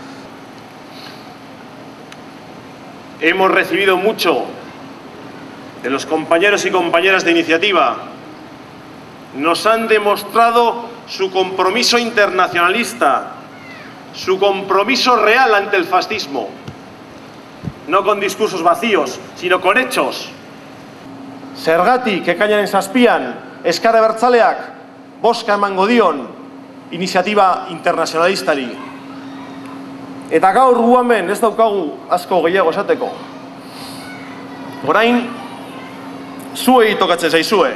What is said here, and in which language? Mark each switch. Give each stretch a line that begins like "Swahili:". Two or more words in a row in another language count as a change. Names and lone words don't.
Spanish: Hemos recibido mucho de los compañeros y compañeras de iniciativa. Nos han demostrado su compromiso internacionalista, su compromiso real ante el fascismo. No con discursos vacíos, sino con hechos.
Basque: Zergatik ekainaren 7an Ezker Abertzaleak bozka emango dion iniziatiba internazionalistari. Eta gaur gu hemen ez daukagu asko gehiago esateko. Orain, zuei tokatzen zaizue.